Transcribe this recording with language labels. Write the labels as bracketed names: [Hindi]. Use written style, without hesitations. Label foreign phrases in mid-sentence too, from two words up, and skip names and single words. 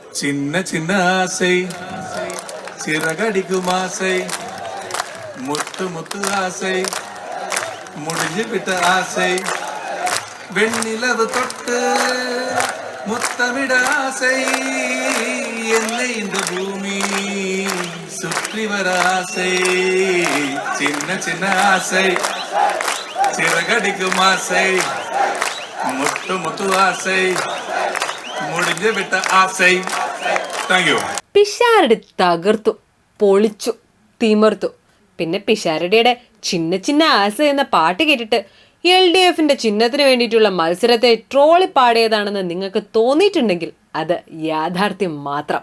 [Tamil] சின்ன சின்ன ஆசை சிறகடிக்கும் ஆசை முத்து முத்து ஆசை முடிஞ்சு விட்ட ஆசை வெண்ணிலவு தொட்டு முத்தமிட ஆசை என்னை இந்த பூமி சுற்றி வர ஆசை சின்ன சின்ன ஆசை சிறகடிக்கும் ஆசை முத்து முத்து ஆசை முடிஞ்சு விட்ட ஆசை. [English] thank you. [Malayalam] പിഷാരടി തകർത്തു, പൊളിച്ചു, തിമർത്തു. പിന്നെ പിഷാരടിയുടെ ചിന്ന ചിന്ന ആസ എന്ന പാട്ട് കേട്ടിട്ട് LDFന്റെ ചിഹ്നത്തിന് വേണ്ടിയിട്ടുള്ള മത്സരത്തെ ട്രോളി പാടിയതാണെന്ന് നിങ്ങൾക്ക് തോന്നിയിട്ടുണ്ടെങ്കിൽ അത് യാഥാർത്ഥ്യം മാത്രം.